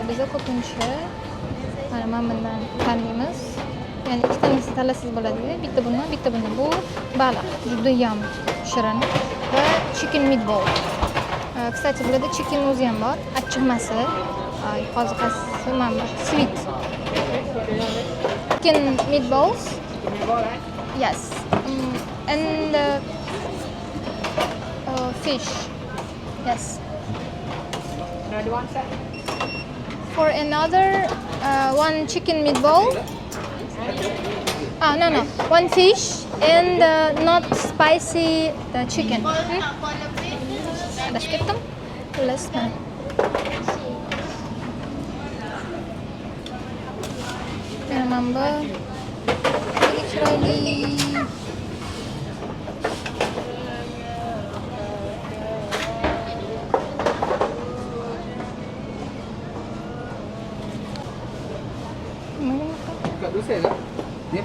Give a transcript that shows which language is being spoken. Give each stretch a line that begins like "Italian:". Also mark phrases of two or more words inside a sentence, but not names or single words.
Uzbek: Bizda ko'pincha mana bundan tanlaymiz. Ya'ni ikkitanisini tanlasangiz bo'ladi. Bitta bundan. Bu baliq, juda ham shirin va
English: chicken meatball.
Uzbek: Kстати, burada chicken o'zi ham bor, achchiqmasi. Hozir qaysi mana
English: sweet. Chicken meatballs. Yes. And fish. Yes. Another one, sir. For another, one chicken meatball. No. One fish and not spicy the chicken.
Uzbek: Adashib ketdim. Xullas, mana. Mana bu chiroyli.
Malay: Kat dosen tak? Ni?